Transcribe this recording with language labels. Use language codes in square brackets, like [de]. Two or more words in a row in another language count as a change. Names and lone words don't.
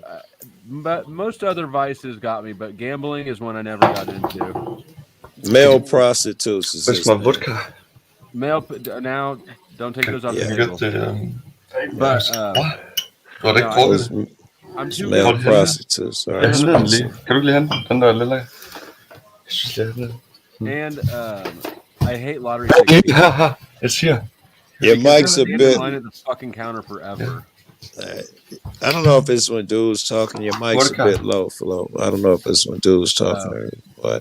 [en] But most other vices got me, but gambling is one I never got into. Male prostitutes. Where's my vodka? Male. Now, don't take those off the You table. got the. I'm too male prostitutes. All right. [da] Kan du lige hente den der lille? [en] And I hate lottery tickets. It's here. Your mic's a bit. Line at the fucking counter forever. I don't know if it's when dude's talking. Your mic's a bit low, Flo. I don't know if it's when dude's talking or what.